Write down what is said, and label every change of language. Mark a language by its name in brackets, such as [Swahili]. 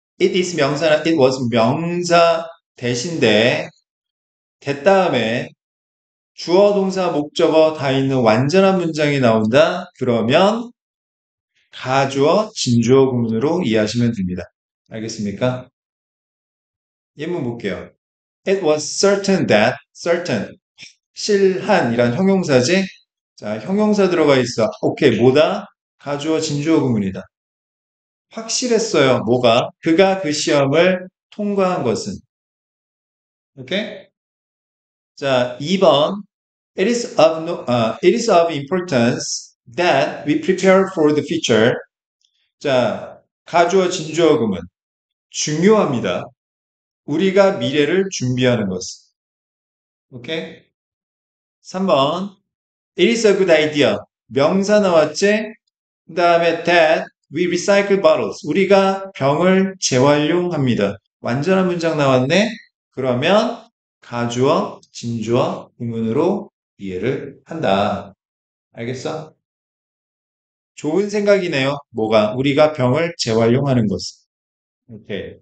[Korean] It is 명사나 it was 명사 대신데 대 다음에 주어, 동사, 목적어 다 있는 완전한 문장이 나온다. 그러면 가주어, 진주어 구문으로 이해하시면 됩니다. 알겠습니까? 예문 볼게요. [English] It was certain that, certain, [Korean] 실한이란 형용사지? 자, 형용사 들어가 있어. 오케이, 뭐다? 가주어, 진주어 구문이다. 확실했어요. 뭐가? 그가 그 시험을 통과한 것은. 오케이? 자, 2번. [English] It is of importance that we prepare for the future. [Korean] 자, 가주어, 진주어 구문. 중요합니다. 우리가 미래를 준비하는 것은. [English] 오케이? 3번. It is a good idea. [Korean] 명사 나왔지? 그 다음에 [English] that we recycle bottles. [Korean] 우리가 병을 재활용합니다. 완전한 문장 나왔네? 그러면 가주어, 진주어, 구문으로 이해를 한다. 알겠어? 좋은 생각이네요. 뭐가? 우리가 병을 재활용하는 것은. 오케이.